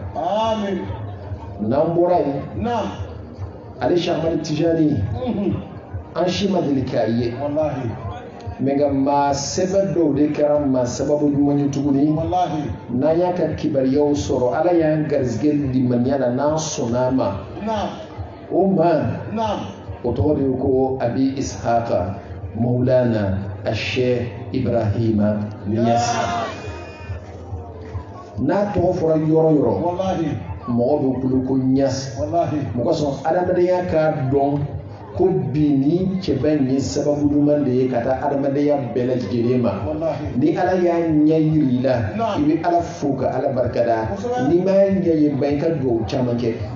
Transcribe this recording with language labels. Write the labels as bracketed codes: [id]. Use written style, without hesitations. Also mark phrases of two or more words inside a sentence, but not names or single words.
[bm] n'an bɔra yen ale Sheikh Ahmad Tijani an si ma deli k'a ye mɛ nka maa sɛbɛn dɔw de kɛra maa sababu ɲuman ye tuguni. n'an y'a ka kibariyaw sɔrɔ ala y'an garizigɛ limaniya la n'an sɔnn'a ma. o maa o tɔgɔ de ye ko abi ishaqa maulana Sheikh Ibrahima Niyas. n'a tɔgɔ fɔra yɔrɔ yɔrɔ mɔgɔ bɛ bolo ko Niyas. mɔgɔ sɔn adamadenya k'a dɔn ko bini cɛba ye sababu ɲuman de ye ka taa adamadenya bɛɛ lajɛlen ma ni ala y'a ɲɛ yiri la i bɛ ala fo ka ala barikada ni ma ɲɛ ye ba i ka dugawu caman kɛ